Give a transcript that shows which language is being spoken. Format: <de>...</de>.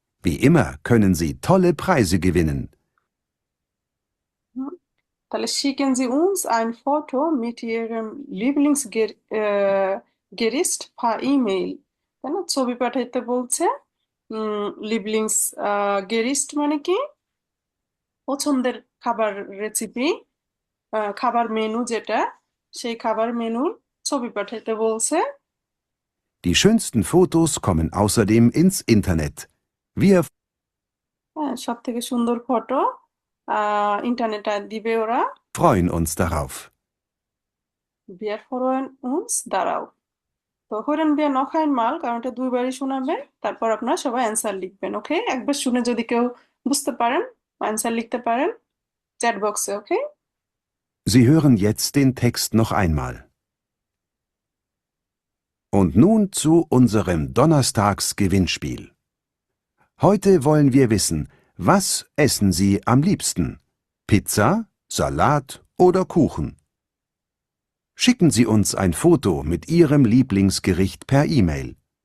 <de>Wie immer können Sie tolle Preise gewinnen. তাহলে schicken Sie uns ein Foto mit Ihrem Lieblingsgericht per E-Mail,</de> <bn>তাই না? ছবি পাঠাইতে বলছে। Lieblingsgericht মানে কি? পছন্দের খাবার রেসিপি, খাবার মেনু যেটা, সেই খাবার মেনুর ছবি পাঠাইতে বলছে।</bn> <de>Die schönsten Fotos kommen außerdem ins Internet. Wir</de> <bn>হ্যাঁ, সব থেকে সুন্দর ফটো ইন্টারনেটে দিবে ওরা।</bn> <de>freuen uns darauf. Wir freuen uns darauf.</de> <bn>তো</bn> <de>hören wir noch einmal,</de> <bn>কারণ এটা 2বারই শোনাবে, তারপর আপনারা সবাই অ্যান্সার লিখবেন। ওকে, একবার শুনে যদি কেউ বুঝতে পারেন অ্যান্সার লিখতে পারেন চ্যাট বক্সে। ওকে,</bn> <de>Sie hören jetzt den Text noch einmal. Und nun zu unserem Donnerstags-Gewinnspiel. Heute wollen wir wissen, was essen Sie am liebsten? Pizza, Salat oder Kuchen? Schicken Sie uns ein Foto mit Ihrem Lieblingsgericht per E-Mail.</de>